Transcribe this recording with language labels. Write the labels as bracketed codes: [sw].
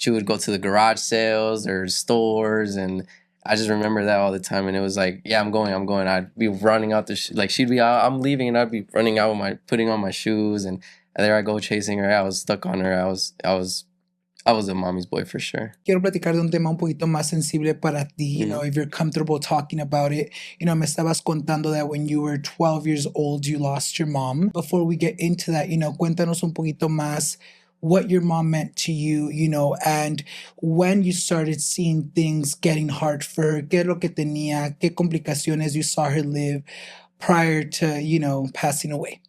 [en] She would go to the garage sales or stores, and I just remember that all the time. And it was like, yeah, I'm going. I'd be running out she'd be out, I'm leaving, and I'd be running out with putting on my shoes. And there I go chasing her. I was stuck on her. I was a mommy's boy for sure. [es] Quiero platicar de un tema un poquito más sensible para ti, [en] you know, Mhm. if you're comfortable talking about it. You know, [es] me estabas contando [en] that when you were 12 years old, you lost your mom. Before we get into that, you know, [es] cuéntanos un poquito más [en] what your mom meant to you, you know, and when you started seeing things getting hard for her, [es] qué es lo que tenía, qué complicaciones [en] you saw her live prior to, you know, passing away.